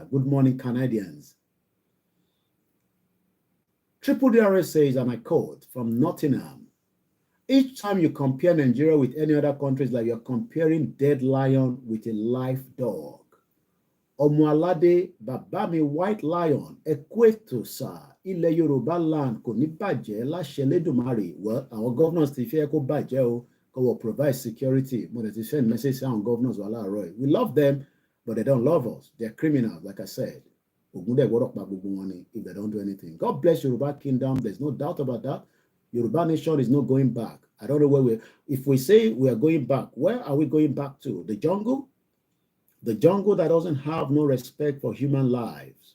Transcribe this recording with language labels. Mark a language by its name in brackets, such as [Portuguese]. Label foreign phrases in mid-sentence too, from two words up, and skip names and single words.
[English] Good morning, Canadians. Triple DRS says, and I quote from Nottingham, each time you compare Nigeria with any other countries, like you're comparing dead lion with a live dog. [Yoruba] Omoalade Babami White Lion, Equator, sir, Ilẹ̀ Yorùbá land kò ní bàjẹ́ láṣẹ Elédùmarè. [English] Well, our governors [Yoruba] ti fẹ́ kó bàjẹ́ o, kó [English] will provide security. [Yoruba] Mo ti [English] send message on governors [Yoruba] wà láàárọ̀. [English] We love them, but they don't love us. They're criminals, like I said. If they don't do anything. God bless Yoruba Kingdom. There's no doubt about that. Yoruba nation is not going back. I don't know where we're. If we say we are going back, where are we going back to? The jungle? The jungle that doesn't have no respect for human lives.